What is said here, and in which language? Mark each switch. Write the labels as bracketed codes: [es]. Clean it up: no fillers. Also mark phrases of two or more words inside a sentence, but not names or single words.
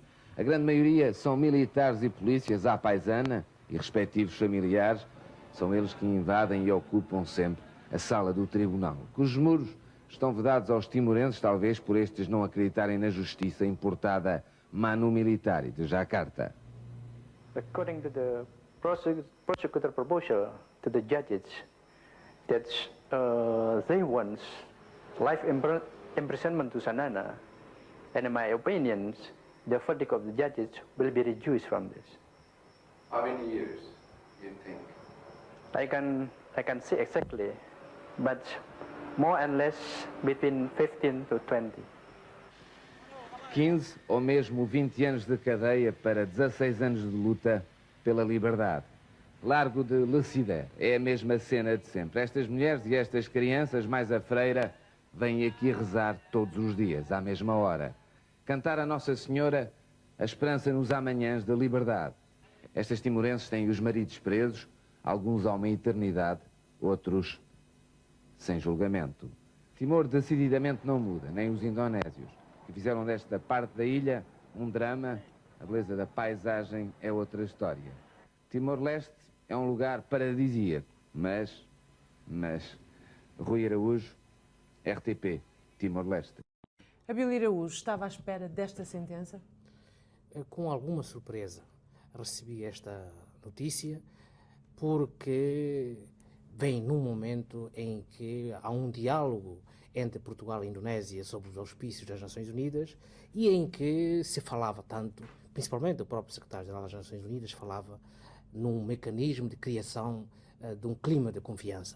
[pt] A grande maioria são militares e polícias à paisana e respectivos familiares. São eles que invadem e ocupam sempre a sala do tribunal, cujos muros estão vedados aos timorenses, talvez por estes não acreditarem na justiça importada [la] Manu Militari [pt] de Jakarta. [en] According to the prosecutor proposal to the judges, that they want life imprisonment to Xanana, and in my opinion, the verdict of the judges will be reduced from this. How many years do you think? I can say exactly, but more and less between 15 to 20. [pt] 15 ou mesmo 20 anos de cadeia para 16 anos de luta pela liberdade. Largo de Lecider, é a mesma cena de sempre. Estas mulheres e estas crianças, mais a freira, vêm aqui rezar todos os dias, à mesma hora. Cantar a Nossa Senhora a esperança nos amanhãs da liberdade. Estas timorenses têm os maridos presos, alguns há uma eternidade, outros sem julgamento. Timor decididamente não muda, nem os indonésios, que fizeram desta parte da ilha um drama. A beleza da paisagem é outra história. Timor-Leste é um lugar paradisíaco, mas Rui Araújo, RTP, Timor-Leste. Abílio Araújo estava à espera desta sentença? Com alguma surpresa recebi esta notícia, porque vem num momento em que há um diálogo entre Portugal e Indonésia sobre os auspícios das Nações Unidas e em que se falava tanto, principalmente o próprio secretário-geral das Nações Unidas falava num mecanismo de criação de um clima de confiança.